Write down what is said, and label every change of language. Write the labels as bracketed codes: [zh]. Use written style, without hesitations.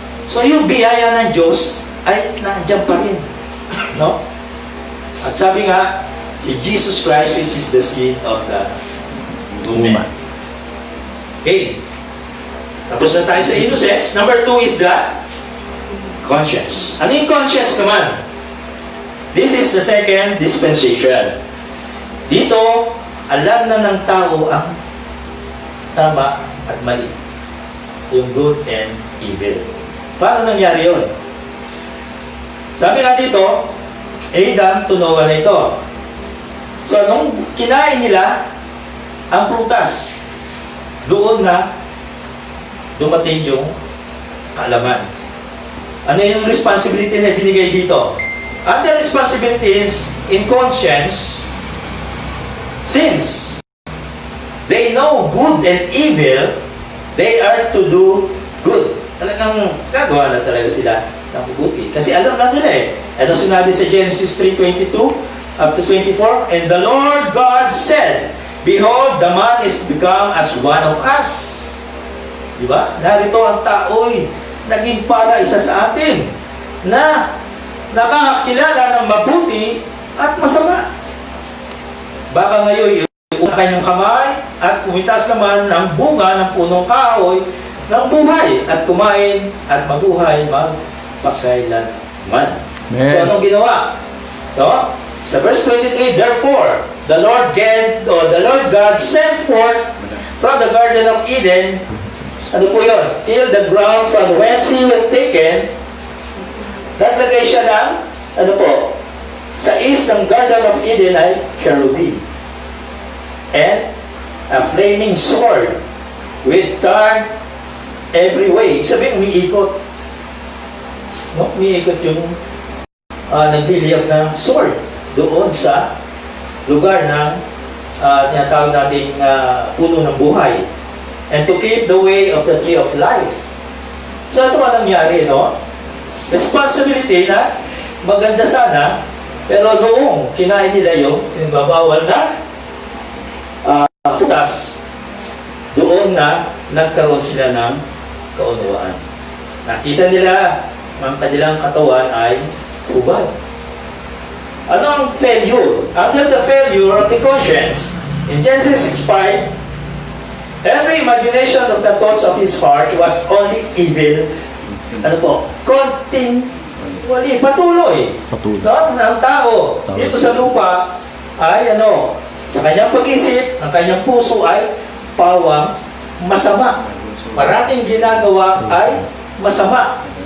[tl] So yung biyaya ng Diyos ay nandiyan pa rin. No? At sabi nga, [en] Si Jesus Christ, which is the seed of the woman. Okay. [tl] Tapos na tayo sa [en] innocence. Number 2 is the conscience. [tl] Ano yung conscience naman? [en] This is the second dispensation. [tl] Dito, alam na ng tao ang tama at mali. Yung [en] good and evil. [tl] Paano nangyari yun? Sabi nga dito, Adam to Noah na ito. So, nung kinain nila ang prutas, doon na dumating yung kaalaman. Ano yung responsibility na binigay dito? [en] And the responsibility is in conscience, since they know good and evil, they are to do good. [tl] Talagang gagawa na talaga sila ng mabuti. Kasi alam na nila eh. Ano sinabi sa Genesis 3:22 up to 24? [en] And the Lord God said, Behold, the man is become as one of us. [tl] Diba? Narito ang tao'y naging para isa sa atin na nakakilala ng mabuti at masama. Baka ngayon, iuna kanyang kamay at umitas naman ng bunga ng punong kahoy ng buhay at kumain at mabuhay magpakailanman. So, anong ginawa? [en] No? Sa verse 23, Therefore, the Lord God sent forth from the Garden of Eden, [tl] ano po yun? [en] Till the ground from whence he was taken, [tl] naglagay siya ng, ano po, sa [en] east ng Garden of Eden ay cherubim. And a flaming sword with turn every way. [tl] Ibig sabihin, umiikot. [en] No? [tl] Umiikot yung nagliliyab na sword doon sa lugar ng tinatawag nating puno ng buhay. [en] And to keep the way of the tree of life. [tl] So ito ang nangyari, no? Responsibility na maganda sana, pero noong kinain nila yung babawal na putas, doon na nagkaroon sila ng kaunawaan. Nakita nila ang kanilang katawan ay hubad. Ano ang failure? [en] Under the failure of the conscience, in Genesis 6:5, every imagination of the thoughts of his heart was only evil. [tl] Ano po? Continually, patuloy. No? Ang tao dito sa lupa ay sa kanyang pag-isip, ang kanyang puso ay pawang masama. Parating ginagawa ay masama.